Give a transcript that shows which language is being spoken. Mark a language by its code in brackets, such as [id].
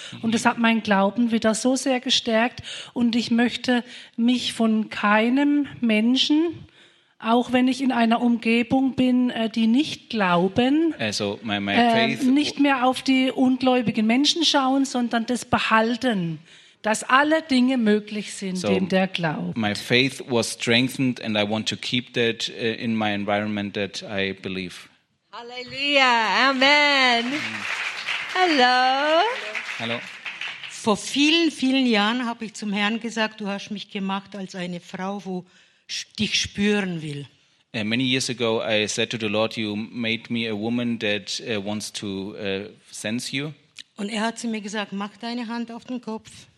[de] Und es hat meinen Glauben wieder so sehr gestärkt. Und ich möchte mich von keinem Menschen, auch wenn ich in einer Umgebung bin, die nicht glauben, [en] also my faith, [de] nicht mehr auf die ungläubigen Menschen schauen, sondern das behalten, dass alle Dinge möglich sind, so dem der glaubt. [en] My faith was strengthened and I want to keep that in my environment that I believe. [de] Halleluja, Amen. Hallo. Hallo. Vor vielen, vielen Jahren habe ich zum Herrn gesagt, du hast mich gemacht als eine Frau, wo dich spüren will. [en] Many years ago I said to the Lord, you made me a woman that wants to sense you. [de] Und er hat zu mir gesagt, mach deine Hand auf den Kopf.